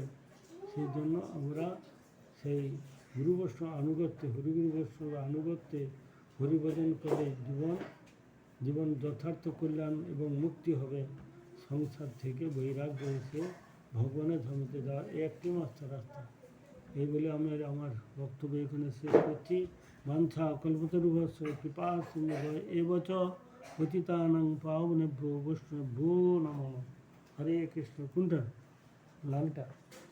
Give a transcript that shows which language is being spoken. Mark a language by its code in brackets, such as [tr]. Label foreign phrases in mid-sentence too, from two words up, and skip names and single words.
[bn] সেই জন্য আমরা সেই গুরু বৈষ্ণব আনুগত্যে, হরিগুরু বৈষ্ণবের আনুগত্যে হরিভজন করে জীবন যথার্থ কল্যাণ এবং মুক্তি হবে। সংসার থেকে বৈরাগ্য এসে ভগবানের ধামেতে যাওয়ার একটি মাত্র রাস্তা। এই বলে আমি আমার বক্তব্য এখানে শেষ করছি। [sa] বাঞ্ছা কল্পতরুভ্যশ্চ কৃপা সিন্ধু এবচ পতিতানাং পাবনেভ্যো বৈষ্ণবেভ্যো নমঃ। [bn] হরে কৃষ্ণ। কোনটা লালটা?